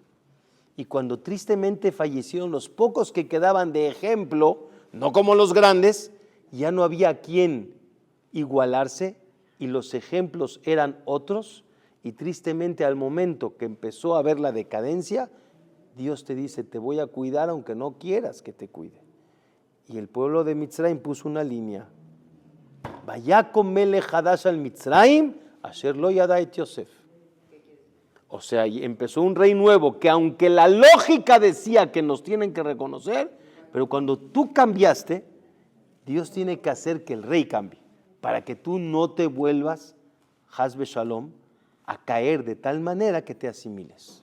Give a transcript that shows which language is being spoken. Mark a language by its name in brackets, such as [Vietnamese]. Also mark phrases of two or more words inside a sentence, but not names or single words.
[Spanish] Y cuando tristemente fallecieron los pocos que quedaban de ejemplo, no como los grandes, ya no había a quien igualarse y los ejemplos eran otros. Y tristemente al momento que empezó a haber la decadencia, Dios te dice, te voy a cuidar aunque no quieras que te cuide. Y el pueblo de Mitzrayim puso una línea. [Hebrew] ויקם מלך חדש על מצרים אשר לא ידע את יוסף. [Spanish] O sea, empezó un rey nuevo que aunque la lógica decía que nos tienen que reconocer, pero cuando tú cambiaste, Dios tiene que hacer que el rey cambie, para que tú no te vuelvas, [Hebrew] חס ושלום, [Spanish] a caer de tal manera que te asimiles.